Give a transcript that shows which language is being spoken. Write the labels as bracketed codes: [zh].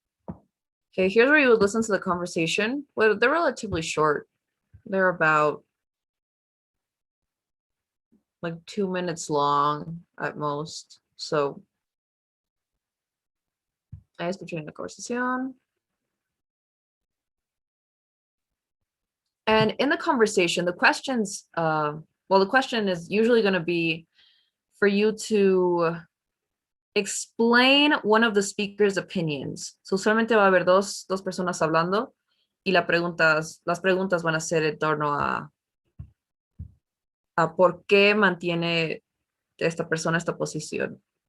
[en] Okay, here's where you would listen to the conversation. Well, they're relatively short. They're about like 2 minutes long at most. [es] So, ahí escuchen la conversación. [en] And in the conversation, the questions, well, the question is usually going to be for you to explain one of the speaker's opinions. [es] So solamente va a haber dos personas hablando y las preguntas van a ser en torno a por qué mantiene esta persona esta posición.